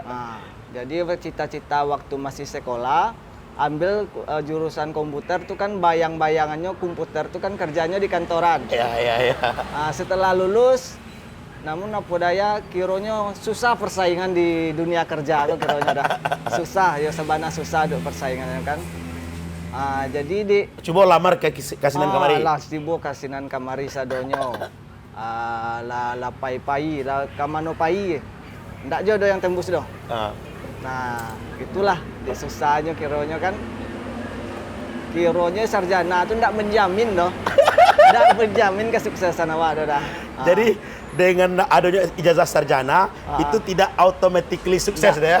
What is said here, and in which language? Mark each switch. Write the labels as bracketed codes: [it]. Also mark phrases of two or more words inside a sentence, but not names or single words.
[id] Nah, jadi cita-cita waktu masih sekolah ambil jurusan komputer tuh kan bayang-bayangannya komputer tuh kan kerjanya di kantoran. Iya. Nah, setelah lulus, namun apa daya kiranya susah persaingan di dunia kerja tuh kiranya dah. [min] Susah, ya sebana susah duk persaingannya kan. [id] Jadi di [min] Coba lamar ke Kasinan Kamari. lah sibuk Kasinan Kamari sadonyo. La pai la kamano pai. Ndak jodoh yang tembus doh. [id] Nah, itulah di susahnya kiranya kan. Kiranya sarjana itu ndak menjamin doh. Ndak menjamin kesuksesan awak dah. Jadi dengan adanya ijazah sarjana itu tidak automatically sukses ya?